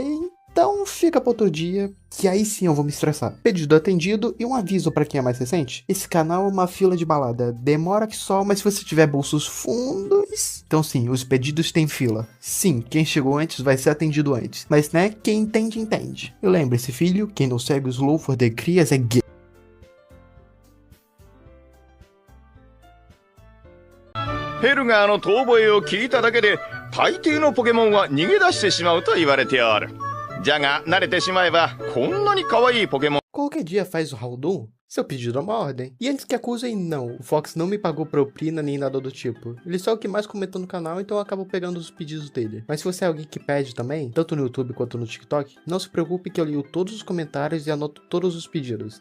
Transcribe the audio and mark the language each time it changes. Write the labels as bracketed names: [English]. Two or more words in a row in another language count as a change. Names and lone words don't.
[Portuguese] Então fica para outro dia, que aí sim eu vou me estressar. Pedido atendido e um aviso para quem é mais recente. Esse canal é uma fila de balada. Demora que só, mas se você tiver bolsos fundos... Então sim, os pedidos têm fila. Sim, quem chegou antes vai ser atendido antes. Mas né, quem entende, entende. E lembre-se, filho, quem não segue os [English] Slow for the [Portuguese] Crias é gay. [Japanese] ヘルガーの遠吠えを聞いただけで大抵のポケモンは逃げ出してしまうと言われておる。じゃが慣れてしまえばこんなに可愛いポケモン [Portuguese] Qualquer dia faz o Haldun? Seu pedido é uma ordem. E antes que acusem, não. O Fox não me pagou propina nem nada do tipo. Ele só é o que mais comentou no canal, então eu acabo pegando os pedidos dele. Mas se você é alguém que pede também, tanto no YouTube quanto no TikTok, não se preocupe que eu leio todos os comentários e anoto todos os pedidos.